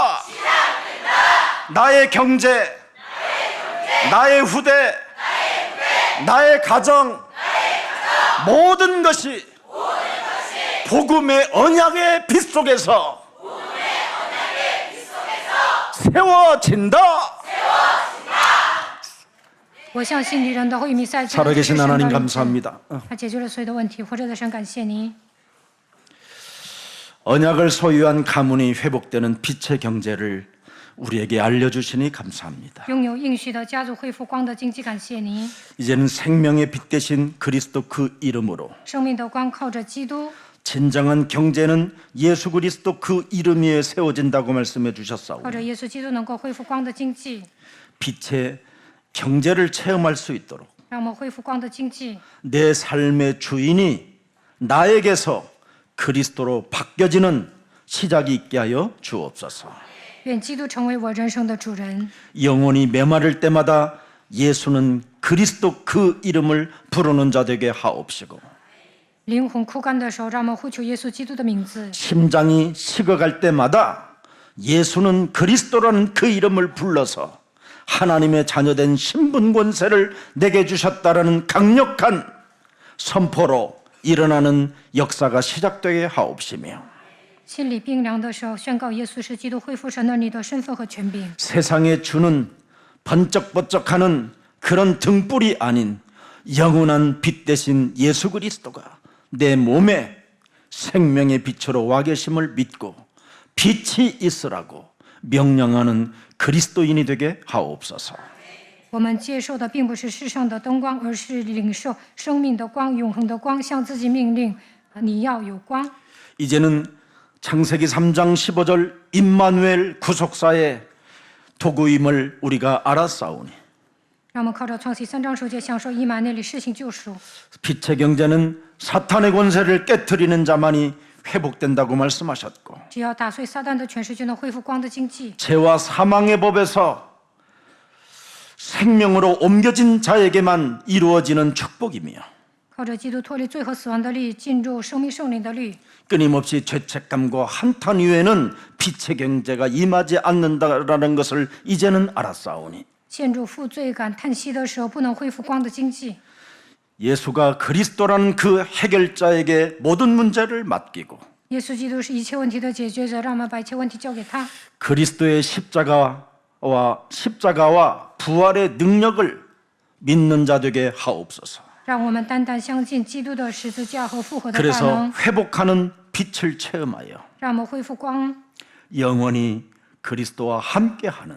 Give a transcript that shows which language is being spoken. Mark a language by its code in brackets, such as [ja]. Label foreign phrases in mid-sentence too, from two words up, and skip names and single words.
[ko] 나의 경제, 나의 후대, 나의 가정, 모든 것이 복음의 언약의 빛 속에서 세워진다. [zh] 我相信你人都会与弥赛亚 [ko] 살아계신 하나님 감사합니다. [zh] 他解决了所有的问题。活着的神，感谢你。 [ko] 언약을 소유한 가문이 회복되는 빛의 경제를 우리에게 알려주시니 감사합니다. [zh] 拥有应许的家族恢复光的经济，感谢你。 [ko] 이제는 생명의 빛 대신 그리스도 그 이름으로 [zh] 生命的光靠着基督， [ko] 진정한 경제는 예수 그리스도 그 이름 위에 세워진다고 말씀해 주셨사오니 [zh] 靠着耶稣基督能够恢复光的经济， [ko] 빛의 경제를 체험할 수 있도록 [zh] 让我们恢复光的经济。 [ko] 내 삶의 주인이 나에게서 그리스도로 바뀌어지는 시작이 있게 하여 주옵소서. [zh] 愿基督成为我人生的主人。 [ko] 영혼이 메마를 때마다 예수는 그리스도 그 이름을 부르는 자 되게 하옵시고 [zh] 灵魂枯干的时候，让我们呼求耶稣基督的名字； [ko] 심장이 식어갈 때마다 예수는 그리스도라는 그 이름을 불러서 하나님의 자녀된 신분 권세를 내게 주셨다라는 강력한 선포로 일어나는 역사가 시작되게 하옵시며 [zh] 心里冰凉的时候，宣告耶稣是基督，恢复神的你的身份和权柄。 [ko] 세상에 주는 번쩍번쩍하는 그런 등불이 아닌 영원한 빛 대신 예수 그리스도가 내 몸에 생명의 빛으로 와 계심을 믿고 빛이 있으라고 명령하는 그리스도인이 되게 하옵소서. [zh] 我们接受的并不是世上的灯光，而是领受生命的光、永恒的光，向自己命令：你要有光。 [ko] 이제는 창세기 3장 15절 임마누엘 구속사의 도구임을 우리가 알았사오니 [zh] 让我们靠着创世3章9节享受以马内利施行救赎。 [ko] 빛의 경제는 사탄의 권세를 깨트리는 자만이 회복된다고 말씀하셨고 [zh] 只要打碎撒旦的权势，就能恢复光的经济。 [ko] 죄와 사망의 법에서 생명으로 옮겨진 자에게만 이루어지는 축복이며 [zh] 靠着基督脱离罪和死亡的律，进入生命圣灵的律， [ko] 끊임없이 죄책감과 한탄 이후에는 빛의 경제가 임하지 않는다라는 것을 이제는 알았사오니 [zh] 陷入负罪感、叹息的时候，不能恢复光的经济。 [ko] 예수가 그리스도라는 그 해결자에게 모든 문제를 맡기고 [zh] 耶稣基督是一切问题的解决者，让我们把一切问题交给他。 [ko] 그리스도의 십자가와 부활의 능력을 믿는 자 되게 하옵소서. [zh] 让我们单单相信基督的十字架和复活的大 [ko] 그래서 [zh] 能， [ko] 회복하는 빛을 체험하여 [zh] 让我们恢复光， [ko] 영원히 그리스도와 함께하는